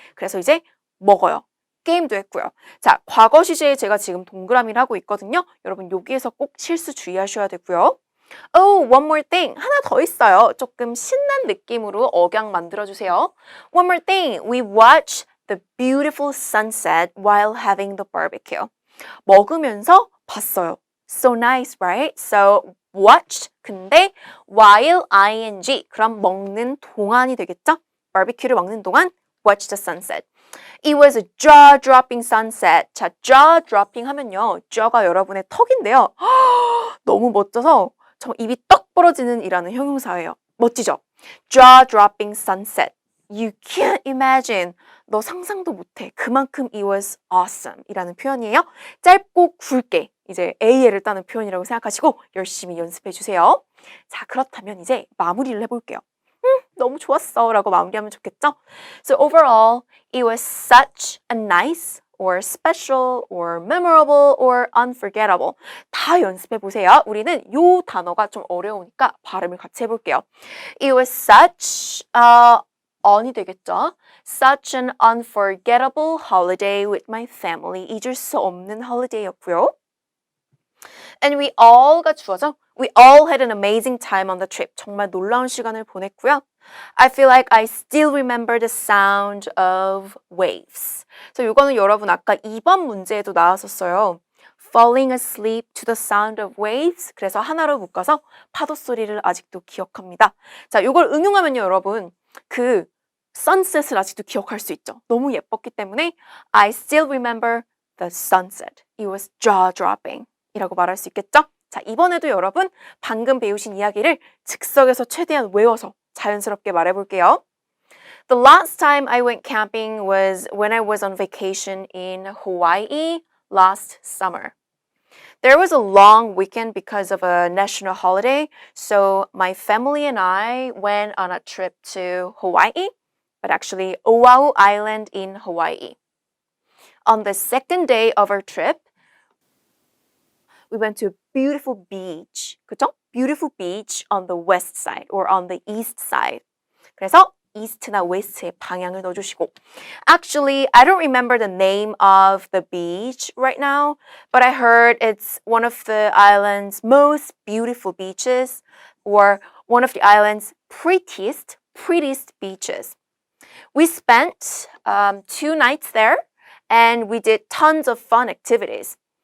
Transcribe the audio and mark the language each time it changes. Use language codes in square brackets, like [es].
[ko] 그래서 이제 먹어요. 게임도 했고요. 자, 과거 시제에 제가 지금 동그라미를 하고 있거든요. 여러분 여기에서 꼭 실수 주의하셔야 되고요. [en] Oh, one more thing. [ko] 하나 더 있어요. 조금 신난 느낌으로 억양 만들어주세요. [en] One more thing. We watched the beautiful sunset while having the barbecue. [ko] 먹으면서 봤어요. [en] So nice, right? So watched. [ko] 근데 while ing. 그럼 먹는 동안이 되겠죠? [en] barbecue를 [ko] 먹는 동안 [en] watch the sunset. It was a jaw-dropping sunset. [ko] 자, jaw-dropping 하면요. jaw가 여러분의 턱인데요. 너무 멋져서 저 입이 떡 벌어지는 이라는 형용사예요. 멋지죠? [en] Jaw-dropping sunset. You can't imagine. [ko] 너 상상도 못해. 그만큼 [en] it was awesome [ko] 이라는 표현이에요. 짧고 굵게 이제 AL을 따는 표현이라고 생각하시고 열심히 연습해 주세요. 자, 그렇다면 이제 마무리를 해볼게요. 너무 좋았어 라고 마무리하면 좋겠죠? [en] So overall, it was such a nice or special or memorable or unforgettable. [ko] 다 연습해 보세요. 우리는 요 단어가 좀 어려우니까 발음을 같이 해볼게요. [en] It was such, on이 되겠죠? Such an unforgettable holiday with my family. [ko] 잊을 수 없는 holiday였고요. [en] And we all가 주어져. We all had an amazing time on the trip. [ko] 정말 놀라운 시간을 보냈고요. [en] I feel like I still remember the sound of waves. [ko] 그래서 이거는 여러분 아까 2번 문제에도 나왔었어요. [en] Falling asleep to the sound of waves. [ko] 그래서 하나로 묶어서 파도 소리를 아직도 기억합니다. 자, 이걸 응용하면요, 여러분. 그 sunset을 아직도 기억할 수 있죠. 너무 예뻤기 때문에 [en] I still remember the sunset. It was jaw-dropping. [ko] 이라고 말할 수 있겠죠? 자, 이번에도 여러분 방금 배우신 이야기를 즉석에서 최대한 외워서 자연스럽게 말해볼게요. [en] The last time I went camping was when I was on vacation in Hawaii last summer. There was a long weekend because of a national holiday, so my family and I went on a trip to Hawaii, but actually Oahu Island in Hawaii. On the second day of our trip, we went to a beautiful beach. [ko] 그죠? [en] Beautiful beach on the west side or on the east side. [ko] 그래서 east나 west의 방향을 넣어주시고. [en] Actually, I don't remember the name of the beach right now, but I heard it's one of the island's most beautiful beaches or one of the island's prettiest beaches. We spent 2 nights there and we did tons of fun activities.